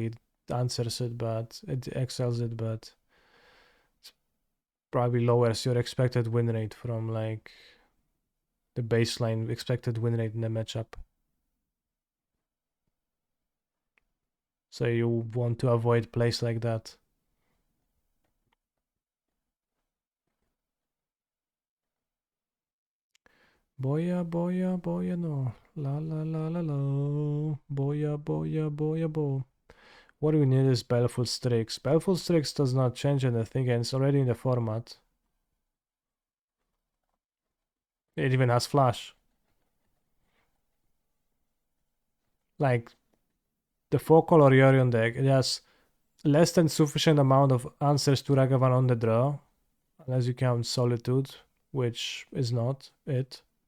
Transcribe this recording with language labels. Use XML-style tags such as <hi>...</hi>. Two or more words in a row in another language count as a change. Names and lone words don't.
<en>It answers it, but it excels it, but it probably lowers your expected win rate from, like, the baseline expected win rate in the matchup. So you want to avoid plays like that. Boya, boya, boya, no. La la la la la. Boya, boya, boya, bo. What we need is Baleful Strix. Baleful Strix does not change anything, and it's already in the format. It even has flash. Like, the 4-color Yorion deck, it has less than sufficient amount of answers to Ragavan on the draw, unless you count Solitude, which is not it.</en>